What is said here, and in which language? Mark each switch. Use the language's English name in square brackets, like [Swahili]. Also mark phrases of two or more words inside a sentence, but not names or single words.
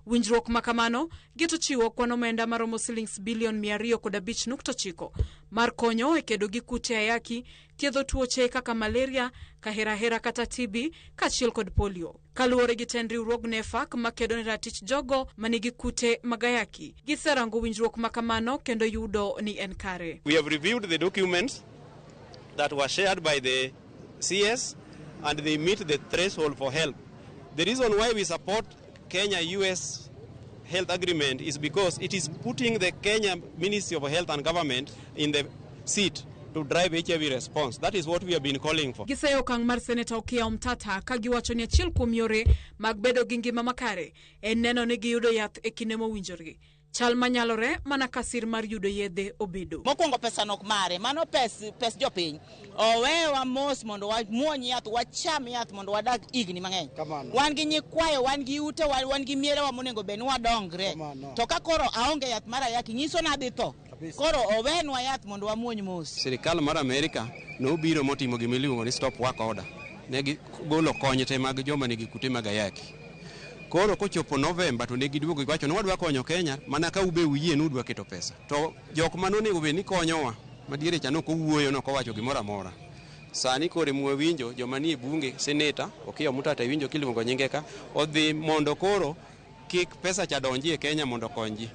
[Luo (Kenya and Tanzania)] Winjruok ma kamano geto chiwo kwan omenda maromo silings bilion 205.9 mar konyo e kedo gi kute ayaki, thiedho tuoche kaka malaria, kahera kata TB kaachiel kod polio. Kaluwore gi tend riwruog NEFAK ma kedo ne ratich jogo manigi kute mag ayaki, giserango winjruok ma kamano kendo yudo ni en kare. [English] We have reviewed the documents that were shared by the CS and they meet the threshold for help. The reason why we support Kenya-US health agreement is because it is putting the Kenya Ministry of Health and Government in the seat to drive HIV response. That is what we have been calling for. [Luo (Kenya and Tanzania)] Giseyo okang' mar Seneta Okiya Omtata ka giwacho ni achiel kuom yore mag bedo gi ngima makare en neno ni giyudo yath e kinde mowinjore. Chal manyalore mana kasir mar yudo yedhe obedo. Mokwongo pesa nok mare, mano pes jopiny. Owewa mos mondo wamuony yath, wacham yath mondo wadag igni mang'eny. Wan gi nyikwayo, wan gi ute, wan gi mierewa monego bed ni wadongre. To ka koro aonge yath mar ayaki nyiso na adhi tho. Koro owenwa yath mondo wamuony mos. Sirikal mar Amerika nobiro motimo gima iluongo ni [English] stop work order. [Luo (Kenya and Tanzania)] Ne gigolo kony te mag joma nigi kute mag ayaki. Koro kochopo November to ne giduogo giwacho ni wadwa konyo Kenya mana ka ube uyie ni udwa keto pesa. To jok manonego bed ni konyowa madiere cha nok owuoyo nok owacho gimoro amora. Sani kore mwe winjo joma nie bunge seneta Okiya Omtata winjo kiluongo nyinge ka odhi mondo koro kik pesa cha donji e Kenya mondo konji.